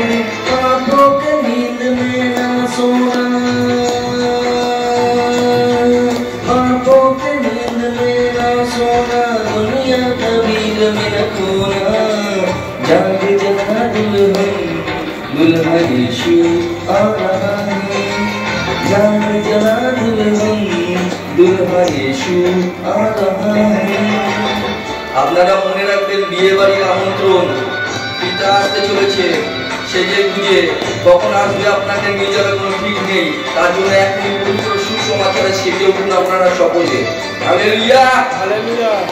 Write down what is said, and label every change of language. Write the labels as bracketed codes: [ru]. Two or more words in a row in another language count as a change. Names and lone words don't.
[hi] आंखों के नींद में ना सोना, आंखों के नींद में ना सोना, दुनिया का भीड़ में न खोना। जाग जा दुल्हन, दुल्हा यीशु आ रहा है। जाग जा दुल्हन, दुल्हा यीशु आ रहा है। [bn] আপনারা মনে রাখবেন, বিয়ে বাড়ির আমন্ত্রণ, পিতা আসতে চলেছে সেজে গুজে। কখন আসবে আপনাকে নিয়ে যাবে কোনো ঠিক নেই, তার জন্য এখনই পবিত্র সুসমাচারে সেজে উঠুন আপনারা সকলে। হালেলুয়া, হালেলুয়া।